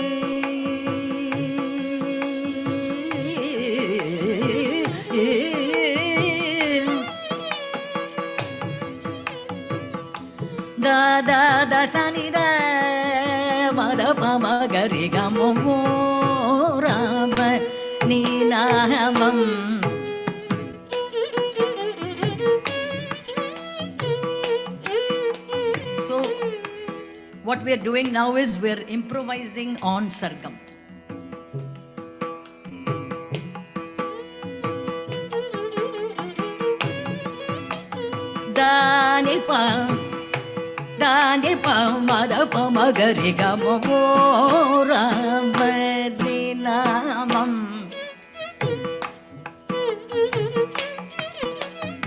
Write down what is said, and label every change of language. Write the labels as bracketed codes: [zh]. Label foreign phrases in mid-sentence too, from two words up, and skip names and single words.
[te] దాదా దసనిద మద పమ గరి గమో. రామ, నీ నామం [en] So what we are doing now is we are improvising on Sargam. Dani pa mada pa magari gamo. [te] రామ, నీ నామం